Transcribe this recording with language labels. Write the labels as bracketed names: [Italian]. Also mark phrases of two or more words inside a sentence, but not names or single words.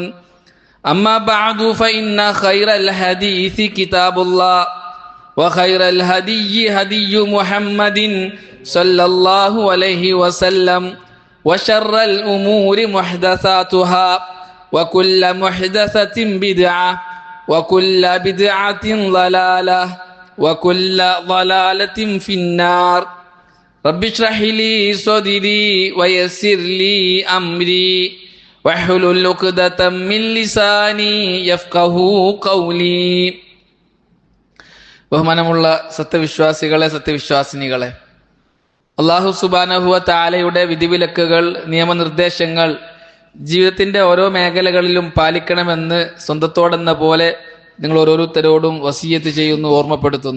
[Arabic] أما بعد فإن خير الحديث كتاب الله وخير الهدي هدي محمد صلى الله عليه وسلم وشر الأمور محدثاتها وكل محدثة بدعة وكل بدعة ضلالة وكل ضلالة في النار. رب اشرح لي صدري ويسر لي أمري واحلل عقدة من لساني يفقهوا قولي. [Malayalam] ബഹുമാനമുള്ള സത്യവിശ്വാസികളെ, സത്യവിശ്വാസിനികളെ, അല്ലാഹു [Arabic] سبحانه و تعالى [Malayalam] വിധിവിലക്കുകൾ, നിയമനിർദ്ദേശങ്ങൾ ജീവിതത്തിന്റെ ഓരോ മേഖലകളിലും പാലിക്കണമെന്ന് സ്വന്തത്തോടെന്ന പോലെ നിങ്ങൾ ഓരോരുത്തരോടും വസിയത്ത് ചെയ്യുന്നു, ഓർമ്മപ്പെടുത്തുന്നു.